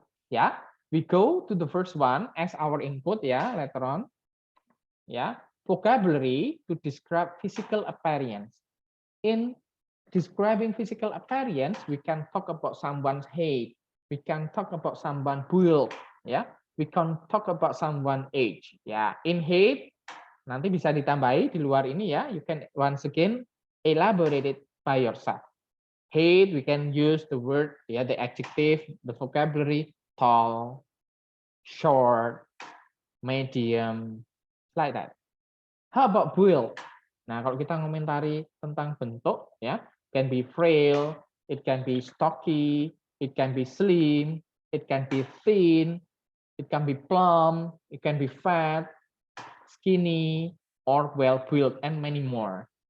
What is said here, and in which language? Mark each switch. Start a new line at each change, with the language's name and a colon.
English: Yeah, we go to the first one as our input. Yeah, later on. Yeah, vocabulary to describe physical appearance. In describing physical appearance, we can talk about someone's height, we can talk about someone's build, ya. We can talk about someone's age, ya. In height,
Indonesian: nanti bisa ditambahi di luar ini ya.
English: You can once again elaborate it by yourself. Height, we can use the word, ya, the adjective, the vocabulary, tall, short, medium, like that. How about build?
Indonesian: Nah, kalau kita ngomentari tentang bentuk,
English: ya, can be frail, it can be stocky, it can be slim, it can be thin, it can be plump, it can be fat, skinny, or well built, and many more.